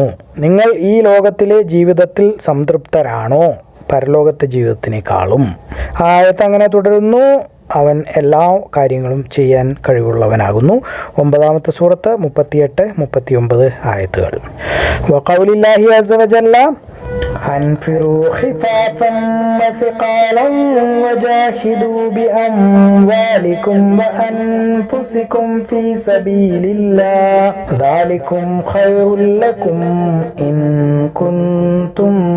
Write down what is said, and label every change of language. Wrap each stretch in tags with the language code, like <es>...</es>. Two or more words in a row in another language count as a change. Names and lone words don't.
<ml>നിങ്ങൾ ഈ ലോകത്തിലെ ജീവിതത്തിൽ സംതൃപ്തരാണോ പരലോകത്തെ ജീവിതത്തിനേക്കാളും? ആയത്ത് അങ്ങനെ തുടരുന്നു. അവൻ എല്ലാ കാര്യങ്ങളും ചെയ്യാൻ കഴിവുള്ളവനാകുന്നു. 9-ാമത്തെ സൂറത്ത് 38-39 ആയത്തുകൾ.</ml> <ar>وقول الله عز وجل أنفروا خفافا وثقالا وجاهدوا بأموالكم وأنفسكم في سبيل الله ذلكم خير لكم إن كنتم</ar>